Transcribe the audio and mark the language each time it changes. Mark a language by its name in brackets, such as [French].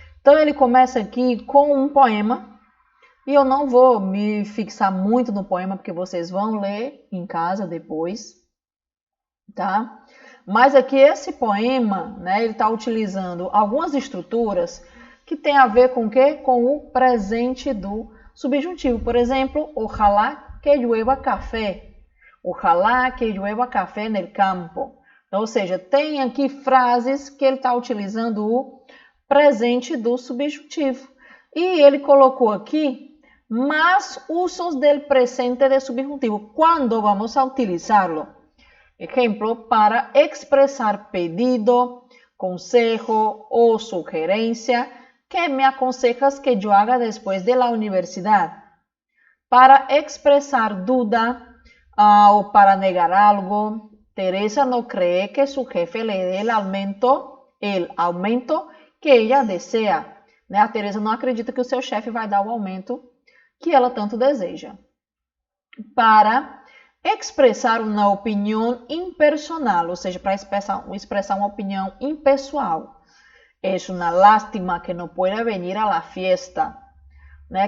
[Portuguese] Então, ele começa aqui com um poema, e eu não vou me fixar muito no poema, porque vocês vão ler em casa depois, tá? Mas aqui esse poema, né, ele está utilizando algumas estruturas que tem a ver com o quê? Com o presente do subjuntivo. Por exemplo, [Spanish] ojalá que llueva café. Ojalá que llueva café no campo. [Portuguese] Então, ou seja, tem aqui frases que ele está utilizando o presente do subjuntivo. E ele colocou aqui [Spanish] más usos del presente de subjuntivo. ¿Cuándo vamos a utilizarlo? Ejemplo, para expresar pedido, consejo o sugerencia que me aconsejas que yo haga después de la universidad. Para expresar duda o para negar algo. Teresa no cree que su jefe le dé el aumento que ella desea. [Portuguese] Né? A Teresa não acredita que o seu chefe vai dar o aumento que ela tanto deseja. Para expressar uma opinião impersonal, ou seja, para expressar uma opinião impessoal. É uma lástima que não pode vir à fiesta. Né?